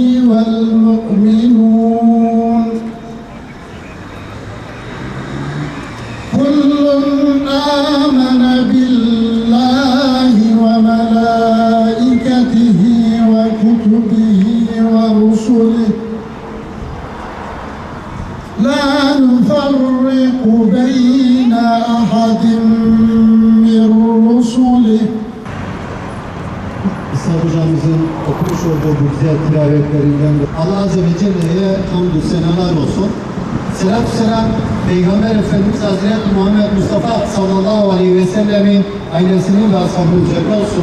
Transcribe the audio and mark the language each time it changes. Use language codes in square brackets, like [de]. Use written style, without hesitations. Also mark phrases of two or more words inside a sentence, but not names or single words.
[ar] والمؤمنون كل آمن بالله وملائكته وكتبه ورسله لا نفرق بين أحد من رسله. [tr] İsa hocamızın okumuş olduğu bu güzel tilavetlerinden Allah Azze ve Celle'ye hamdü senalar olsun. Selatü selam Peygamber Efendimiz Hazreti Muhammed Mustafa sallallahu aleyhi ve sellemin ailesinin ve ashabının üzerine olsun.